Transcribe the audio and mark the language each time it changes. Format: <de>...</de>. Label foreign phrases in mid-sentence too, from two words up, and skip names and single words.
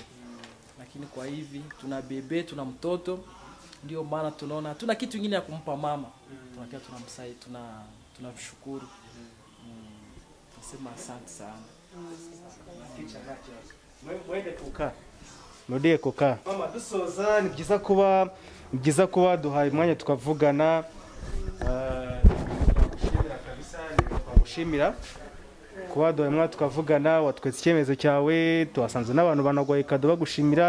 <sw>Lakini kwa hivi tuna bebe, tuna mtoto, ndio maana tunaona tuna kitu kingine ya kumpa mama. Tunakia tunamsaidia, tunamshukuru. Nasema asante sana. Mwende kukaa. Melody Ekoka.</sw> <rw>Mama dusoza ni byiza kuba duhaye umwanya tukavugana. Twagushimira kuba duhaye umwanya tukavugana, watwetse icyemezo cyawe, tuhasanze n'abantu banagoye kado bagushimira.</rw>